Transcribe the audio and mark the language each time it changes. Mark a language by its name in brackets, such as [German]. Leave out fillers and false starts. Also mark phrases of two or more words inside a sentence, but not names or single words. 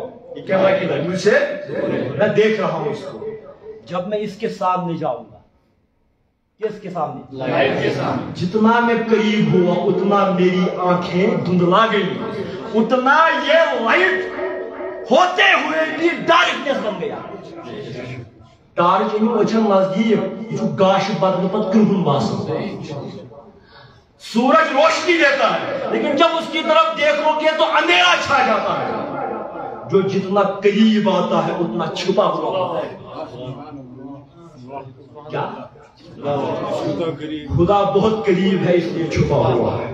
[Urdu] یہ کیمرہ کی لائٹ مجھ سے، میں دیکھ رہا ہوں اس کو، جب میں اس کے سامنے جاؤں گا، کس کے سامنے؟ لائٹ کے سامنے، جتنا میں قریب ہوا اتنا میری آنکھیں دھندلا گئی، اتنا یہ لائٹ ہوتے ہوئے بھی ڈارکنیس بن گیا۔ ٹارچ یعنی اچھا نزدیک، [Kashmiri] یہ گاش بدل پت کرہن باسن، [Urdu] سورج روشنی دیتا ہے لیکن جب اس کی طرف دیکھو گے تو اندھیرا چھا جاتا ہے۔ جو جتنا قریب آتا ہے اتنا چھپا ہوا ہوتا ہے۔ کیا؟ خدا بہت قریب ہے اس لیے چھپا ہوا ہے۔